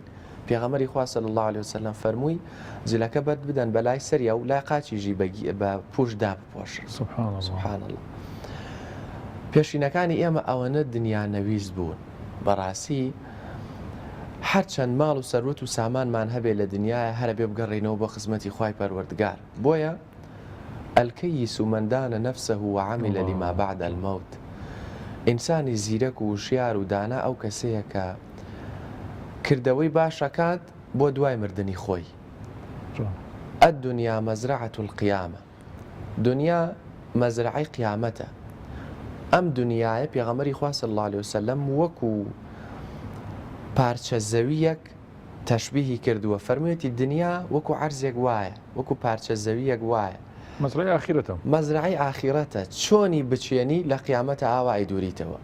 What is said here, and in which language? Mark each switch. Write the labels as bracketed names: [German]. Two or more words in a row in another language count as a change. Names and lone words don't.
[Central Kurdish] پێغەمبەری خوا [Arabic] صلی الله عليه وسلم [Central Kurdish] فەرمووی جلەکە بەد بدەن بە لای سەریا و لای قاچیژی بە پوشدا بپۆشن. [Arabic] سوبحان الله. [Central Kurdish] پێشینەکانی ئێمە ئەوەنە دنیا نەویست بوون، بەڕاستی هەرچەند ماڵ و سەروەت و سامانمان هەبێ لە دنیاە، هەرە بێ بگەڕێنەوە بۆ خزمەتی خوای پەروەردگار. [Arabic] بۆیە الکەیس من دان نفسه وعمل لما بعد الموت، [Central Kurdish] ئینسانی زیرەک و وشیار و دانا ئەو کەسەیە کە کردەوەی باشەکات بۆ دوای مردنی خۆی. [Arabic] الدنیا مەزرعة القیامە، [Central Kurdish] دنیا مەزرعەی قیامەتە. ئەم دنیاە پێغەمبەری خوا [Arabic] صلی الله عليه وسلم [Central Kurdish] وەکو پارچە زەویەک تەشبیهی کردووە، فەرموویەتی دنیا وەکو عەرزێک وایە، وەکو پارچە زەویەک وایە، مەزرعەی ئاخیرەتە، چۆنی بچێنی لە قیامەتە ئاوای دووریتەوە.